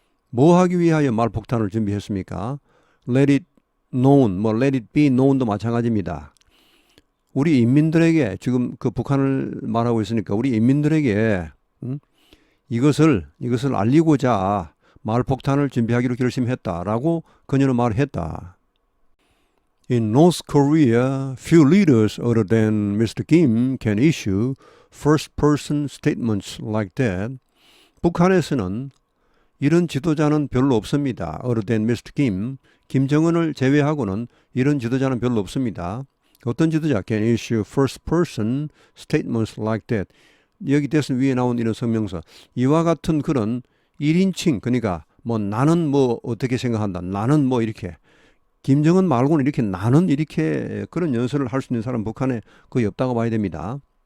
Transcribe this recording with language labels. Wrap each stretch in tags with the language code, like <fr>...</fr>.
<ko>뭐 하기 위하여 말폭탄을 준비했습니까?</ko> <en>Let it known, let it be known</en> <ko>도 마찬가지입니다. 우리 인민들에게, 지금 그 북한을 말하고 있으니까 우리 인민들에게 이것을 알리고자 말폭탄을 준비하기로 결심했다라고 그녀는 말했다.</ko> <en>In North Korea, few leaders other than Mr. Kim can issue first-person statements like that.</en> <ko>북한에서는 이런 지도자는 별로 없습니다.</ko> <en>other than Mr.</en> <ko>Kim, 김정은을 제외하고는 이런 지도자는 별로 없습니다. 어떤 지도자?</ko> <en>can issue first-person statements like that.</en> <ko>여기 대선 위에 나온 이런 성명서. 이와 같은 그런 1인칭, 그러니까 나는 어떻게 생각한다. 나는 이렇게. 김정은 말고는 이렇게 나는 이렇게 그런 연설을 할 수 있는 사람 북한에 거의 없다고 봐야 됩니다.</ko>